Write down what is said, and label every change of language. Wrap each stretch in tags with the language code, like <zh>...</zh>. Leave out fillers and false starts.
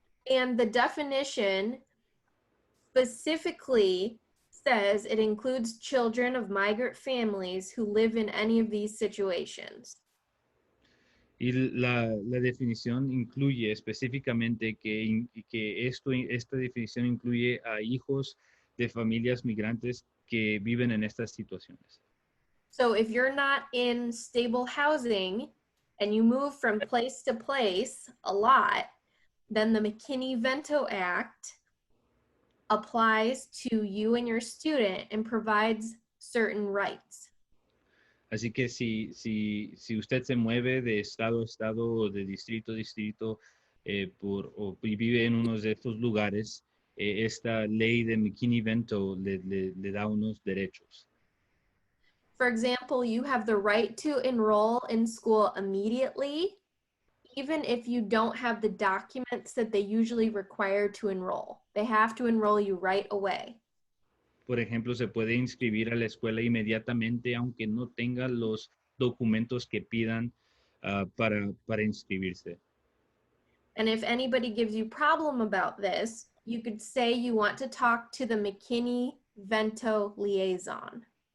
<en>And the definition specifically says it includes children of migrant families who live in any of these situations.</en> <es>Y la definición incluye específicamente esta definición incluye a hijos de familias migrantes que viven en estas situaciones.</es> <en>So if you're not in stable housing, and you move from place to place a lot, then the McKinney-Vento Act applies to you and your student and provides certain rights.</en> <es>Así que si usted se mueve de estado a estado o de distrito a distrito y vive en uno de estos lugares, esta ley de McKinney-Vento le da unos derechos.</es> <en>For example, you have the right to enroll in school immediately, even if you don't have the documents that they usually require to enroll. They have to enroll you right away.</en> <es>Por ejemplo, se puede inscribir a la escuela inmediatamente, aunque no tenga los documentos que pidan para inscribirse.</es> <en>And if anybody gives you problem about this, you could say you want to talk to the McKinney-Vento liaison.</en>